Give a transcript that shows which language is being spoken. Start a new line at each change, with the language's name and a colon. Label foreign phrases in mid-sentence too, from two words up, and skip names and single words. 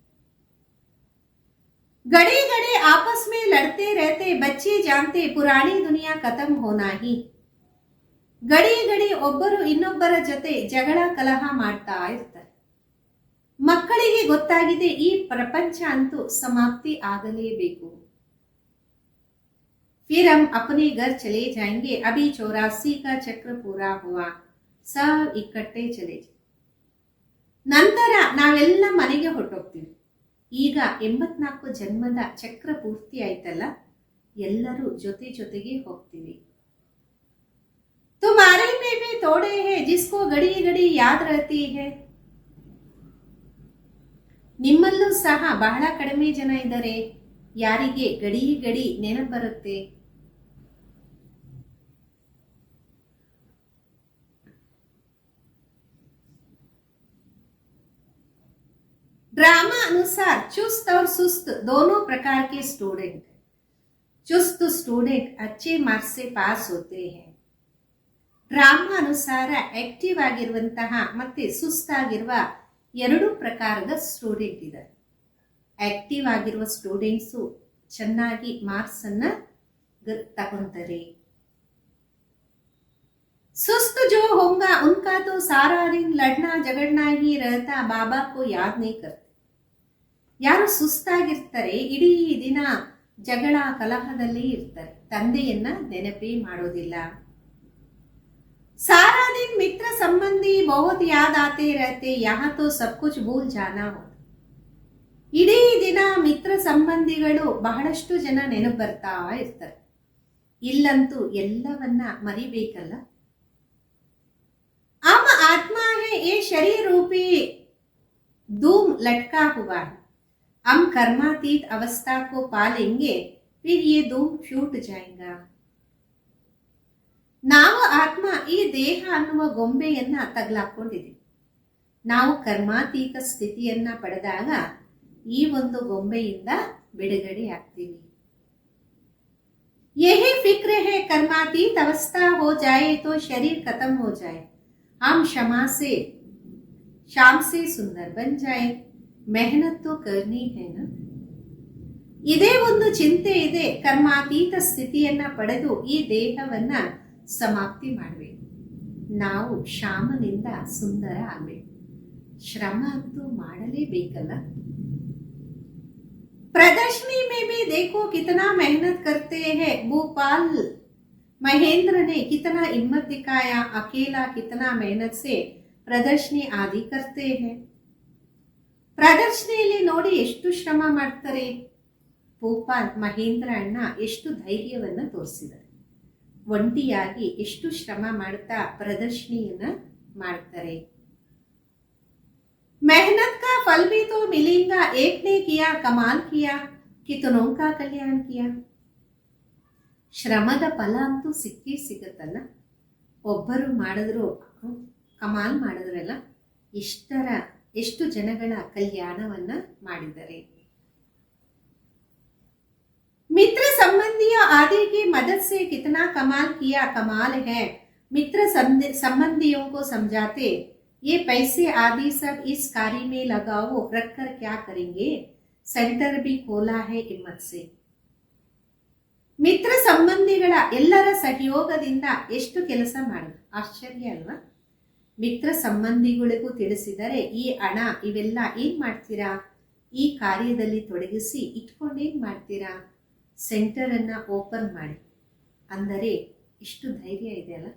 Hindi: गड़े गड़े आपस में लड़ते रहते बच्चे जानते पुरानी दुनिया खत्म होना ही.
Kannada: ಗಡಿ ಗಡಿ ಒಬ್ಬರು ಇನ್ನೊಬ್ಬರ ಜೊತೆ ಜಗಳ ಕಲಹ ಮಾಡ್ತಾ ಇರ್ತಾರೆ. ಮಕ್ಕಳಿಗೆ ಗೊತ್ತಾಗಿದೆ ಈ ಪ್ರಪಂಚ ಅಂತೂ ಸಮಾಪ್ತಿ ಆಗಲೇಬೇಕು.
Hindi: फिर हम अपने घर चले जाएंगे, अभी 84 का चक्र पूरा हुआ, सब इकट्ठे चले.
Kannada: ನಂತರ ನಾವೆಲ್ಲ ಮನೆಗೆ ಹೊರಟೋಗ್ತೀವಿ. ಈಗ 84 ಜನ್ಮದ ಚಕ್ರ ಪೂರ್ತಿ ಆಯ್ತಲ್ಲ, ಎಲ್ಲರೂ ಜೊತೆ ಜೊತೆಗೆ ಹೋಗ್ತೀವಿ.
Hindi: तुम्हारे में भी थोड़े हैं जिसको घड़ी घड़ी याद रहती है.
Kannada: ನಿಮ್ಮಲ್ಲೂ ಸಹ ಬಹಳ ಕಡಿಮೆ ಜನ ಇದ್ದಾರೆ ಯಾರಿಗೆ ಗಡಿ ಗಡಿ ನೆನಪು ಬರುತ್ತೆ.
Hindi: ड्रामा अनुसार चुस्त और सुस्त दोनों प्रकार के स्टूडेंट. चुस्त स्टूडेंट अच्छे मार्क्स से पास होते हैं.
Kannada: ಡ್ರಾಮಾ ಅನುಸಾರ ಆಕ್ಟಿವ್ ಆಗಿರುವಂತಹ ಮತ್ತೆ ಸುಸ್ತಾಗಿರುವ ಎರಡು ಪ್ರಕಾರದ ಸ್ಟೂಡೆಂಟ್ ಇದ್ದಾರೆ. ಆಕ್ಟಿವ್ ಆಗಿರುವ ಸ್ಟೂಡೆಂಟ್ಸು ಚೆನ್ನಾಗಿ ಮಾರ್ಕ್ಸ್ ಅನ್ನ ತಗೊಂತಾರೆ.
Hindi: सुस्त जो होगा उनका तो सारा दिन लड़ना झगड़ना ही रहता, बाबा को याद नहीं करते.
Kannada: ಯಾರು ಸುಸ್ತಾಗಿರ್ತಾರೆ ಇಡೀ ದಿನ ಜಗಳ ಕಲಹದಲ್ಲಿ ಇರ್ತಾರೆ, ತಂದೆಯನ್ನ ನೆನಪೇ ಮಾಡೋದಿಲ್ಲ.
Hindi: सारा दिन मित्र संबंधी बहुत याद आते रहते, यहाँ तो सब कुछ भूल जाना हो.
Kannada: ಇಡೀ ದಿನ ಮಿತ್ರ ಸಂಬಂಧಿಗಳು ಬಹಳಷ್ಟು ಜನ ನೆನಪು ಬರ್ತಾ ಇರ್ತಾರೆ, ಇಲ್ಲಂತೂ ಎಲ್ಲವನ್ನ ಮರಿಬೇಕಲ್ಲ.
Hindi: अब आत्मा है ये शरीर रूपी धूम लटका हुआ है, हम कर्मातीत अवस्था को पालेंगे, फिर ये धूम छूट जाएगा.
Kannada: ನಾವು ಆತ್ಮ ಈ ದೇಹ ಅನ್ನುವ ಗೊಂಬೆಯನ್ನ ತಗಲಾಕೊಂಡಿದ್ದೀವಿ. ನಾವು ಕರ್ಮಾತೀತ ಸ್ಥಿತಿಯನ್ನ ಪಡೆದಾಗ ಈ ಒಂದು ಗೊಂಬೆಯಿಂದ ಬಿಡುಗಡೆ ಆಗ್ತೀವಿ.
Hindi: यही फिक्र है कर्मातीत अवस्था हो जाए तो शरीर खत्म हो जाए, हम क्षमा से शाम से सुंदर बन जाए, मेहनत तो करनी है ना.
Kannada: ಇದೇ ಒಂದು ಚಿಂತೆ ಇದೆ. ಕರ್ಮಾತೀತ ಸ್ಥಿತಿಯನ್ನ ಪಡೆದು ಈ ದೇಹವನ್ನ ಸಮಾಪ್ತಿ ಮಾಡಬೇಕು, ನಾವು ಶ್ಯಾಮನಿಂದ ಸುಂದರ ಆಗಬೇಕು. ಶ್ರಮ ಅಂತೂ ಮಾಡಲೇಬೇಕಲ್ಲ.
Hindi: प्रदर्शनी में भी देखो कितना मेहनत करते हैं. भोपाल महेंद्र ने कितना हिम्मत दिखाया, अकेला कितना मेहनत से प्रदर्शनी आदि करते हैं.
Kannada: ಪ್ರದರ್ಶನಿಯಲ್ಲಿ ನೋಡಿ ಎಷ್ಟು ಶ್ರಮ ಮಾಡ್ತಾರೆ. ಭೋಪಾಲ್ ಮಹೇಂದ್ರ ಅಣ್ಣ ಎಷ್ಟು ಧೈರ್ಯವನ್ನ ತೋರಿಸಿದ್ದಾರೆ. ಒಂಟಿಯಾಗಿ ಎಷ್ಟು ಶ್ರಮ ಮಾಡ್ತಾ ಪ್ರದರ್ಶನಿಯನ್ನ ಮಾಡ್ತಾರೆ.
Hindi: मेहनत का फल भी तो मिलेगा, एक ने किया कमाल किया, कितनों का कल्याण किया.
Kannada: ಶ್ರಮದ ಫಲ ಅಂತೂ ಸಿಕ್ಕೇ ಸಿಗತ್ತಲ್ಲ. ಒಬ್ಬರು ಮಾಡಿದ್ರು ಕಮಾಲ್ ಮಾಡಿದ್ರಲ್ಲ, ಎಷ್ಟು ಜನಗಳ ಕಲ್ಯಾಣವನ್ನ ಮಾಡಿದ್ದಾರೆ.
Hindi: मित्र संबंधियों आदि की मदद से कितना कमाल किया, कमाल है. मित्र संबंधियों को समझाते, ये पैसे आदि सब इस कार्य में लगाओ, रखकर क्या करेंगे, सेंटर भी खोला है हिम्मत से.
Kannada: ಮಿತ್ರ ಸಂಬಂಧಿಗಳ ಎಲ್ಲರ ಸಹಯೋಗದಿಂದ ಎಷ್ಟು ಕೆಲಸ ಮಾಡಿದ್ರು, ಆಶ್ಚರ್ಯ ಅಲ್ವಾ. ಮಿತ್ರ ಸಂಬಂಧಿಗಳಿಗೂ ತಿಳಿಸಿದರೆ ಈ ಹಣ ಇವೆಲ್ಲ ಏನ್ ಮಾಡ್ತೀರಾ, ಈ ಕಾರ್ಯದಲ್ಲಿ ತೊಡಗಿಸಿ ಇಟ್ಕೊಂಡೇನ್ ಮಾಡ್ತೀರಾ, ಸೆಂಟರ್ ಅನ್ನ ಓಪನ್ ಮಾಡಿ ಅಂದರೆ ಎಷ್ಟು ಧೈರ್ಯ ಇದೆ ಅಲ್ಲ.